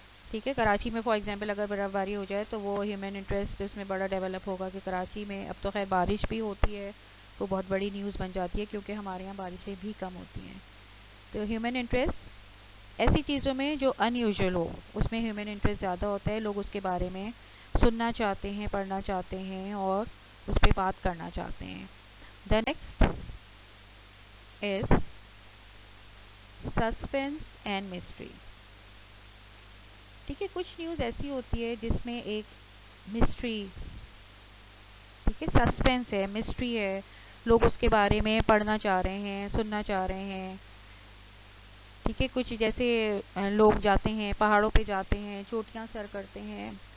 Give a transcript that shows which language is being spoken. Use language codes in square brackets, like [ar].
[ur] ٹھیک ہے, کراچی میں [en] for example [ur] اگر برف باری ہو جائے تو وہ ہیومن انٹرسٹ اس میں بڑا ڈیولپ ہوگا کہ کراچی میں اب تو خیر بارش بھی ہوتی ہے, تو بہت بڑی نیوز بن جاتی ہے کیونکہ ہمارے یہاں بارشیں بھی کم ہوتی ہیں. تو ہیومن انٹرسٹ ایسی چیزوں میں جو ان یوزول ہو اس میں ہیومن انٹرسٹ زیادہ ہوتا ہے. لوگ اس کے بارے میں سننا چاہتے ہیں, پڑھنا چاہتے ہیں اور اس پہ بات کرنا چاہتے ہیں. [en] The next is suspense and mystery. [ur] ٹھیک ہے, کچھ نیوز ایسی ہوتی ہے جس میں ایک مسٹری, ٹھیک ہے, سسپینس ہے, مسٹری ہے, لوگ اس کے بارے میں پڑھنا چاہ رہے ہیں, سننا چاہ رہے ہیں. ٹھیک ہے, کچھ جیسے لوگ جاتے ہیں پہاڑوں پہ جاتے ہیں, چوٹیاں سر کرتے ہیں.